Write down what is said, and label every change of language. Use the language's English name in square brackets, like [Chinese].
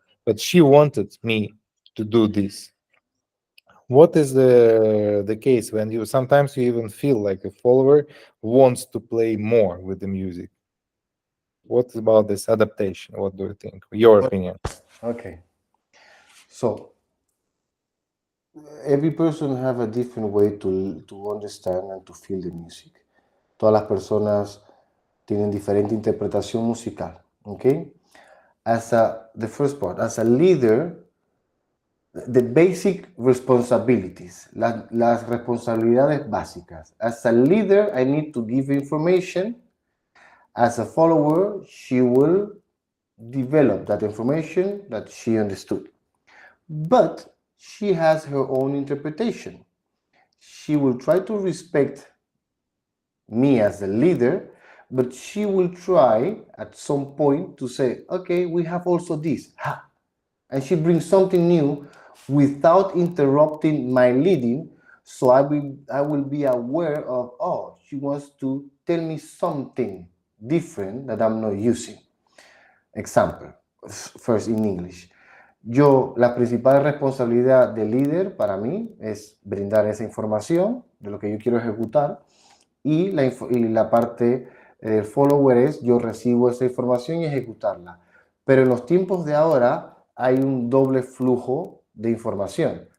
[English] But she wanted me to do this. What is the case when you sometimes you even feel like a follower wants to play more with the music? What about this adaptation? What do you think? Your opinion? Okay. So every person have a different way to understand and to feel the music. [Spanish] Todas las personas tienen diferente interpretación musical. [English] Okay. The first part, as a leader, the basic responsibilities, [Spanish] las responsabilidades básicas. [English] As a leader, I need to give information. As a follower, she will develop that information that she understood. But she has her own interpretation. She will try to respect me as a leader, but she will try at some point to say, okay, we have also this. Ha! And she brings something new without interrupting my leading, so I will be aware of, oh, she wants to tell me something different that I'm not using. Example, first in English. [Spanish] La principal responsabilidad del líder para mí es brindar esa información de lo que yo quiero ejecutar, y la parte del follower es yo recibo esa información y ejecutarla. Pero en los tiempos de ahora hay un doble flujo de información.